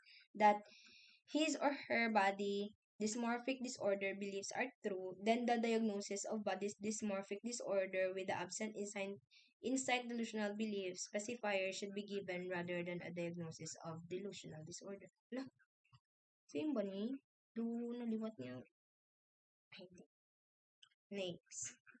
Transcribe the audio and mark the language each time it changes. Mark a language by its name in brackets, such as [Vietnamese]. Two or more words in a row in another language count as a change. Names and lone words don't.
[English] that his or her body dysmorphic disorder beliefs are true, then the diagnosis of body dysmorphic disorder with the absent insight delusional belief specifier should be given rather than a diagnosis of delusional disorder. [Cebuano] Lah, same ba ni? Naliwat niya. [English] Next.